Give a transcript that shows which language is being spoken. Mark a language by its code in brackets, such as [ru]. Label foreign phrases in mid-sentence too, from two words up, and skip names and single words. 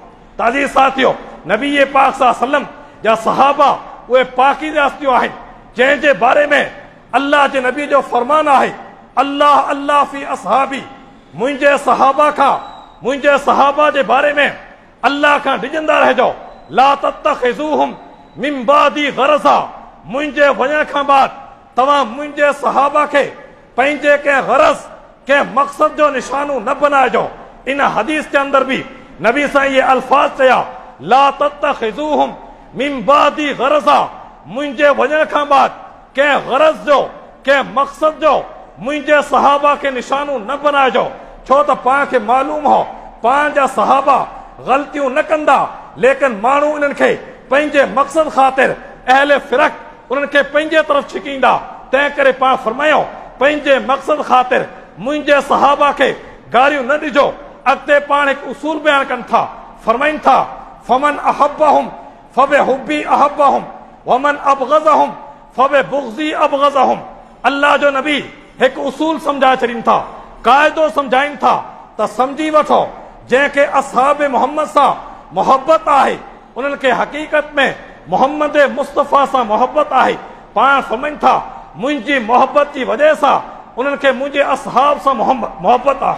[sd] ताज़ी साथियो, नबी पाक सल्लम जा सहाबा उहे पाकीज़ा हस्तियूं आहिनि जंहिंजे बारे में अल्लाह जे नबी जो फरमान आहे, [ar] الله الله في أصحابي, [sd] मुंहिंजे सहाबा खां, मुंहिंजे सहाबा जे बारे में अल्लाह खां डिॼंदा रहिजो। [ar] لا تتخذوهم من بعدي غرضا, [sd] मुंहिंजे वञण खां बाद तव्हां मुंहिंजे सहाबा खे पंहिंजे कंहिं गरज कंहिं मक़सद जो निशानो न बनाइजो। इन हदीस के अंदर भी नबी साईं ये अल्फाज चया, [ar] لا تتخذوهم من بعدي غرضا, [sd] मुंहिंजे वञण खां बाद कंहिं गरज जो कंहिं मक़सद जो मुंहिंजे सहाबा के निशानो न बनाइजो। छो त पाण खे मालूम हो पाण जा सहाबा ग़लतियूं न कंदा, लेकिन माण्हू इन्हनि खे पंहिंजे मक़सद ख़ातिर अहले फ़िरक़ उन्हनि खे पंहिंजे तरफ़ छिकींदा। तंहिं करे पाण फरमायो पंहिंजे मक़सद ख़ातिर मुंहिंजे सहाबा खे गारियूं न ॾिजो। अॻिते पाण हिकु उसूल बयान कनि था, फरमाइनि था [ar] فمن أحبهم فبحبي أحبهم ومن أبغضهم فببغضي أبغضهم. [sd] अल्लाह जो नबी हिकु उसूल सम्झाए छॾीनि था, क़ाइदो सम्झाइनि था त सम्झी वठो जंहिंखे असहाब मोहम्मद सां मोहब्बत आहे उन्हनि खे हक़ीक़त में मोहम्मद मुस्तफ़ा सां मोहब्बत आहे। पाण फरमाइनि था मुंहिंजी मोहब्बत जी वजह सां उन्हनि खे मुंहिंजे असहाब सां मोहब्बत आहे।